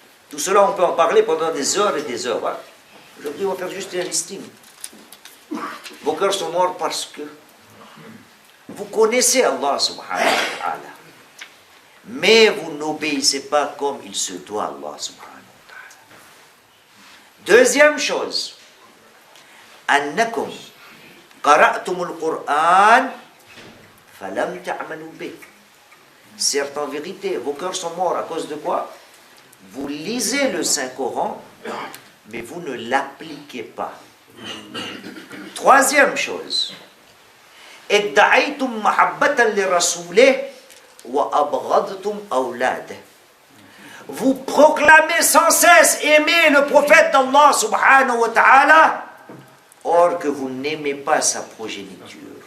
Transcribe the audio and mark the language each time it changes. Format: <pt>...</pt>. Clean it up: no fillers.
<fr>Tout cela, on peut en parler pendant des heures et des heures. Hein. Aujourd'hui, on va faire juste un listing. Vos cœurs sont morts parce que vous connaissez Allah</fr> <ar>subhanahu wa ta'ala,</ar> <fr>mais vous n'obéissez pas comme il se doit à Allah subhanahu wa ta'ala. Deuxième chose,</fr> <ar>أَنَّكُمْ قَرَأْتُمُ الْقُرْآنَ فَلَمْ تَعْمَلُوا بِهِ.</ar> <fr>Certes, en vérité, vos cœurs sont morts à cause de quoi? Vous lisez le Saint-Coran, mais vous ne l'appliquez pas. Troisième chose,</fr> <ar>ادعيتم محبة لرسوله وأبغضتم أولاده.</ar> <fr>Vous proclamez sans cesse aimer le prophète d'Allah</fr> <ar>subhanahu wa ta'ala,</ar> <fr>or que vous n'aimez pas sa progéniture.</fr>